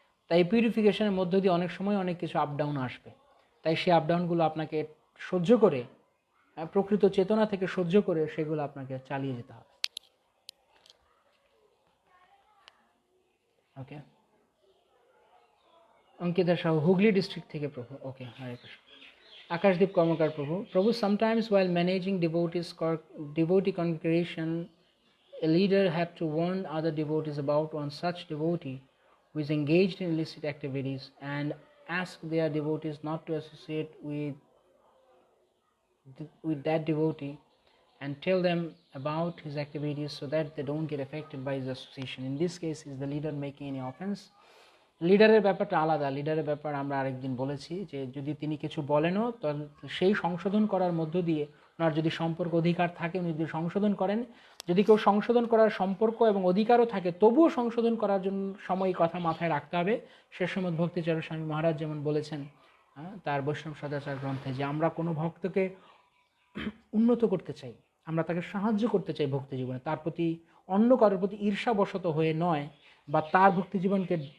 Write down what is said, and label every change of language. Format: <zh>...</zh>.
<bn>তাই পিউরিফিকেশনের মধ্য দিয়ে অনেক সময় অনেক কিছু আপ ডাউন আসবে। তাই সেই আপ ডাউনগুলো আপনাকে সহ্য করে, প্রকৃত চেতনা থেকে সহ্য করে সেগুলো আপনাকে চালিয়ে যেতে হবে। ওকে, অঙ্কিতা সাহু, হুগলি ডিস্ট্রিক্ট থেকে প্রভু। ওকে, হরে Krishna. Akashdeep Karmakar Prabhu.</bn> <en>Prabhu, sometimes while managing devotee congregation, a leader have to warn other devotees about one such devotee who is engaged in illicit activities, and ask their devotees not to associate with that devotee, and tell them about his activities so that they don't get affected by his association. In this case, is the leader making any offense?</en> <bn>লিডারের ব্যাপারটা আলাদা। লিডারের ব্যাপার আমরা আরেকদিন বলেছি, যে যদি তিনি কিছু বলেনও, তাহলে সেই সংশোধন করার মধ্য দিয়ে ওনার যদি সম্পর্ক অধিকার থাকে, উনি যদি সংশোধন করেন। যদি কেউ সংশোধন করার সম্পর্ক এবং অধিকারও থাকে, তবুও সংশোধন করার জন্য সময় কথা মাথায় রাখতে হবে। শেষমত ভক্তিচরণ স্বামী মহারাজ যেমন বলেছেন তার বৈষ্ণব সদাচার গ্রন্থে, যে আমরা কোনো ভক্তকে উন্নত করতে চাই, আমরা তাকে সাহায্য করতে চাই ভক্তি জীবনে, তার প্রতি অন্য কারোর প্রতি ঈর্ষাবশত হয়ে নয়, বা তার ভক্তি জীবনকে</bn>